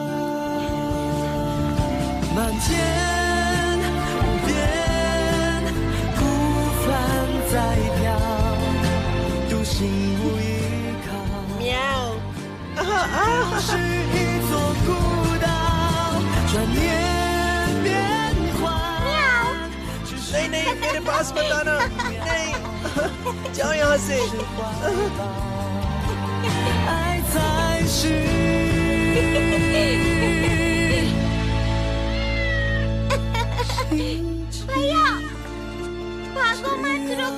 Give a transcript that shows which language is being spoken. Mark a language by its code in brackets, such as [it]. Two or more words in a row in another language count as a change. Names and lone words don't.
[zh] 满天无边孤帆在飘，独行无依靠。喵！是一座孤岛，转念变幻。 [hi] नहीं नहीं, मेरे पास मत आना। नहीं, जाओ यहाँ से। [zh] 爱才是。 [hi] भैया, भागो मत, रुक